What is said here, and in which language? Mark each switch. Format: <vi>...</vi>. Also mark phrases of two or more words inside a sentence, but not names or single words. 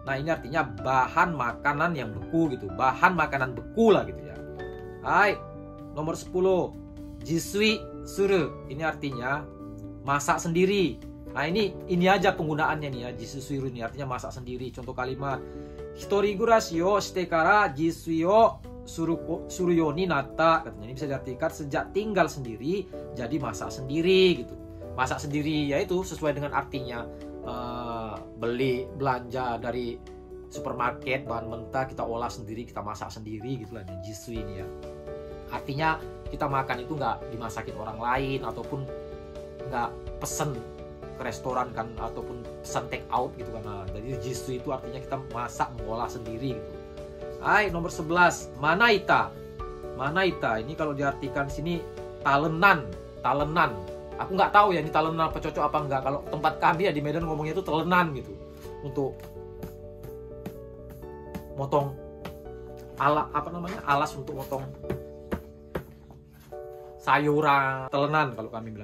<id>Nah, ini artinya bahan makanan yang beku gitu. Bahan makanan beku lah gitu ya. Hai, nomor 10.</id> <ja>Jisui suru.</ja> <id>Ini artinya masak sendiri. Nah, ini aja penggunaannya nih ya.</id> <ja>Jisui suru</ja> <id>ini artinya masak sendiri. Contoh kalimat.</id> <ja>一人暮らしをしてから自炊をするようになった.</ja> <id>Katanya ini bisa diartikan sejak tinggal sendiri jadi masak sendiri gitu. Masak sendiri yaitu sesuai dengan artinya. Beli belanja dari supermarket bahan mentah kita olah sendiri, kita masak sendiri gitu lah jisui ini ya. Artinya kita makan itu nggak dimasakin orang lain ataupun nggak pesen ke restoran kan ataupun pesan</id> <en>take out</en> <id>gitu kan. Nah, jadi jisui itu artinya kita masak mengolah sendiri gitu. Hai, nomor 11 manaita. Manaita ini kalau diartikan sini talenan. Aku nggak tahu ya ini talenan apa cocok apa enggak. Kalau tempat kami ya di Medan ngomongnya itu telenan gitu. Untuk motong alas untuk motong sayuran, telenan kalau kami bilang.</id>